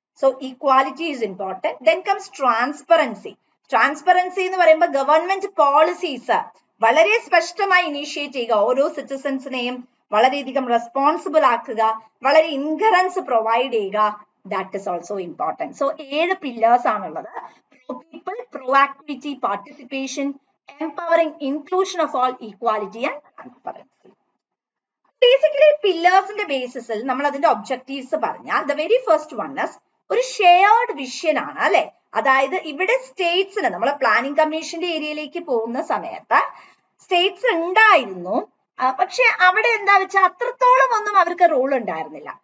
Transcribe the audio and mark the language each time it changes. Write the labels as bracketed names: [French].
[English] So equality is important. Then comes transparency. [Malayalam] Transparency എന്ന് പറയുമ്പോൾ government policies വളരെ സ്പഷ്ടമായി ഇനീഷ്യേറ്റ് ചെയ്യുക, ഓരോ സിറ്റിസൺസിനെയും വളരെയധികം റെസ്പോൺസിബിൾ ആക്കുക, വളരെ ഇൻകറൻസ് പ്രൊവൈഡ് ചെയ്യുക, [English] That is also important. [Malayalam] So 7 pillars ആണുള്ളത്. [English] Pro people, pro activity, participation, empowering inclusion of all, equality and transparency. [Malayalam] Basically പില്ലേഴ്സിന്റെ ബേസിസിൽ നമ്മൾ അതിന്റെ ഒബ്ജക്റ്റീവ്സ് പറഞ്ഞാൽ [English] the very first one is [Malayalam] ഒരു ഷെയർഡ് വിഷൻ ആണ് അല്ലെ. അതായത് ഇവിടെ സ്റ്റേറ്റ്സിന് നമ്മൾ പ്ലാനിംഗ് കമ്മീഷന്റെ ഏരിയയിലേക്ക് പോകുന്ന സമയത്ത് സ്റ്റേറ്റ്സ് ഉണ്ടായിരുന്നു, പക്ഷെ അവിടെ എന്താ വെച്ചാൽ അത്രത്തോളം ഒന്നും അവർക്ക് റോൾ ഉണ്ടായിരുന്നില്ല.